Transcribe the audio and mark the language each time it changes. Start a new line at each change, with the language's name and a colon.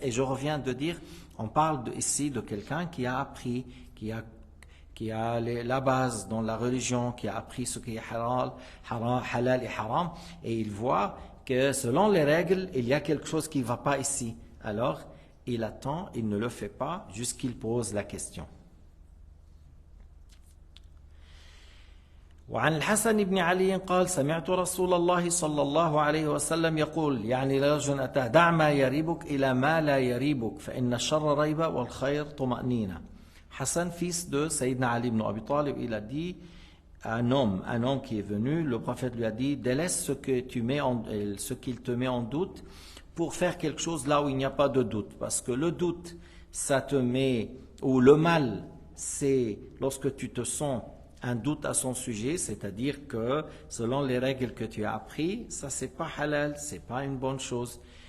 French: Et je reviens de dire, on parle ici de quelqu'un qui a appris, qui a la base dans la religion, qui a appris ce qui est halal et haram, et il voit que selon les règles, il y a quelque chose qui ne va pas ici. Alors, il attend, il ne le fait pas jusqu'il pose la question.
Arabic: وعن الحسن بن علي قال سمعت رسول الله صلى الله عليه وسلم يقول يعني لرجل أتاه دع ما يريبك إلى ما لا يريبك فإن الشر ريبة والخير طمأنينة.
French: Hassan, fils de Sayyidina Ali ibn Abi Talib, il a dit un homme qui est venu, le prophète lui a dit délaisse ce qu'il te met en doute pour faire quelque chose là où il n'y a pas de doute, parce que le doute ça te met, ou le mal c'est lorsque tu te sens un doute à son sujet, c'est-à-dire que selon les règles que tu as appris, ça c'est pas halal, c'est pas une bonne chose.